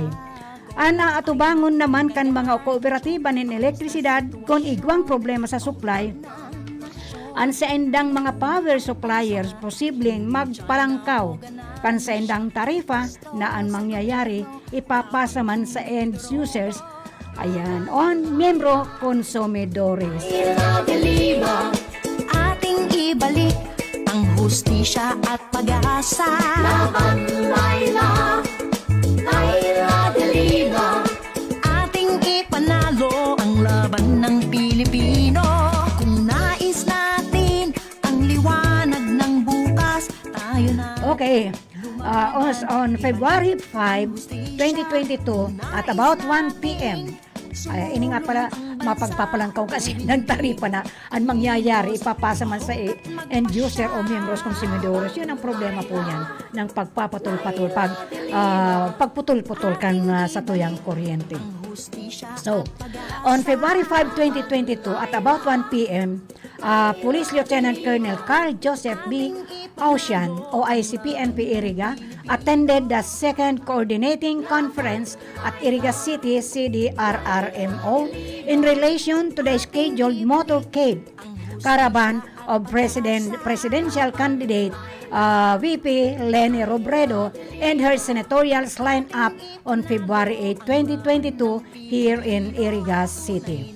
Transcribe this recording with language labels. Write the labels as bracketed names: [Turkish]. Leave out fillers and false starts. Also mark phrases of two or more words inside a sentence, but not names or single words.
[Bikol] Ana atubangon naman kan mga kooperatiba nin elektrisidad kung igwang problema sa supply. Ang sa endang mga [English] power suppliers [Bikol] posibleng magpalangkaw kan sa endang tarifa na ang mangyayari ipapasa man sa [English] end users. [Bikol] Ayan, on miyembro konsumidores. [Filipino] Ating ibalik ang hustisya at pag-asa. Laban, Laila, Laila de Lima. Ating ipanalo ang laban ng Pilipino. Kung nais natin ang liwanag ng bukas, tayo na. [English] Okay. On February 5, 2022 at about 1 p.m. [Bikol] Ini nga pala mapagpapalangkaw kasi nagtaripa na ang mangyayari ipapasa man sa [English] end user [Bikol] o miyembros konsumidores. [Filipino] Yun ang problema po yan ng pagpapatol-patol pagputol-putol [Bikol] kan sa tuyang kuryente. [English] So, on February 5, 2022 at about 1 p.m. Police Lieutenant Colonel Carl Joseph B. Ocean o ICP-NP Iriga attended the second coordinating conference at Iriga City CDRRMO in relation to the scheduled motorcade caravan of presidential candidate VP Leni Robredo and her senatorials lined up on February 8, 2022 here in Iriga City.